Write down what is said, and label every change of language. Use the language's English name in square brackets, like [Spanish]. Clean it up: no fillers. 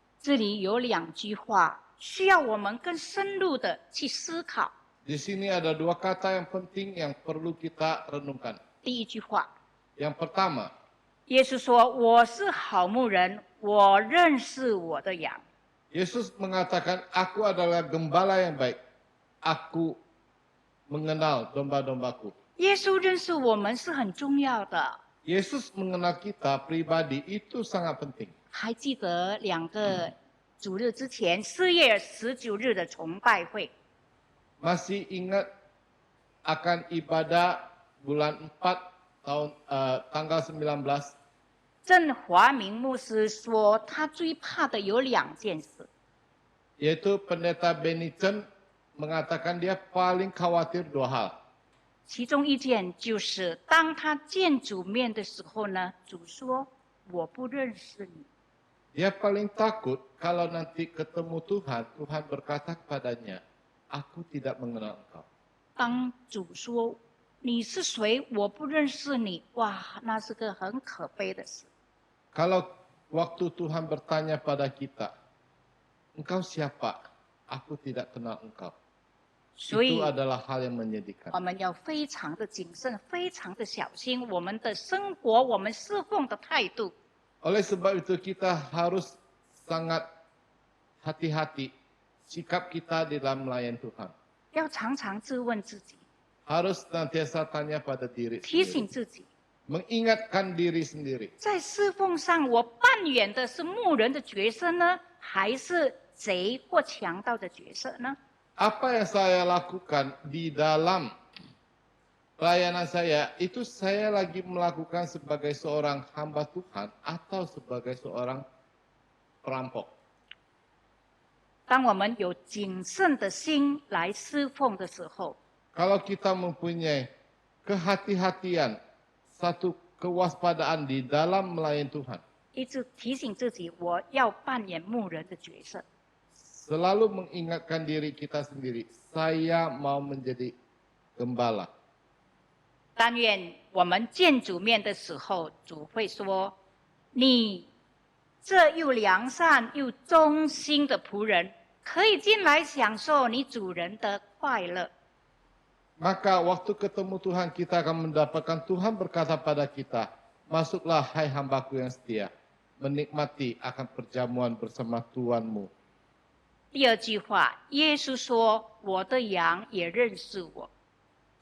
[Chinese] 这里有2句话需要我们更深入的去思考。 [Indonesian] Di sini ada 2 kata yang penting yang perlu kita renungkan. [Chinese] 第一句话， [Indonesian] Yang pertama, [Chinese] 耶稣说：“我是好牧人，我认识我的羊。” [Indonesian] Yesus mengatakan, aku adalah gembala yang baik. Aku mengenal domba-dombaku. [Chinese] 耶稣认识我们是很重要的。 [Indonesian] Yesus mengenal kita pribadi itu sangat penting. [Chinese] 还记得2个主日之前4月19日的崇拜会， [Indonesian] Masih ingat akan ibadah bulan 4 tanggal 19? [Chinese] 郑华明牧师说，他最怕的有2件事。 [Indonesian] Yaitu pendeta Benny Chen mengatakan dia paling khawatir 2 hal. [Chinese] 其中一件就是当他见主面的时候呢，主说：“我不认识你。” [Indonesian] Dia paling takut kalau nanti ketemu Tuhan, Tuhan berkata kepadanya, aku tidak mengenal engkau. [Chinese] 当主说：“你是谁？我不认识你。” 哇，那是个很可悲的事。 [Indonesian] Kalau waktu Tuhan bertanya pada kita, engkau siapa? Aku tidak kenal engkau. [Chinese] 所以 [Indonesian] Itu adalah hal yang menyedihkan. [Chinese] 我们要非常的谨慎，非常的小心我们的生活，我们侍奉的态度。 [Indonesian] Oleh sebab itu kita harus sangat hati-hati sikap kita di dalam melayani Tuhan. [Chinese] 要常常自问自己： [Indonesian] harus senantiasa tanya pada diri [Chinese] 提醒自己， [Indonesian] mengingatkan diri sendiri. [Chinese] 在侍奉上我扮演的是牧人的角色呢，还是贼或强盗的角色呢？ [Indonesian] Apa yang saya lakukan di dalam pelayanan saya, itu saya lagi melakukan sebagai seorang hamba Tuhan atau sebagai seorang perampok. [Chinese] 当我们有谨慎的心来侍奉的时候， [Indonesian] Kalau kita mempunyai kehati-hatian, satu kewaspadaan di dalam melayani Tuhan, [Chinese] 一直提醒自己，我要扮演牧人的角色。 [Indonesian] selalu mengingatkan diri kita sendiri, saya mau menjadi gembala. [Chinese] 但愿我们见主面的时候，主会说：“你这又良善又忠心的仆人，可以进来享受你主人的快乐。” [Indonesian] Maka waktu ketemu Tuhan kita akan mendapatkan Tuhan berkata pada kita, masuklah hai hambaku yang setia, menikmati akan perjamuan bersama Tuhanmu. [Chinese] 第二句话，耶稣说：“我的羊也认识我。”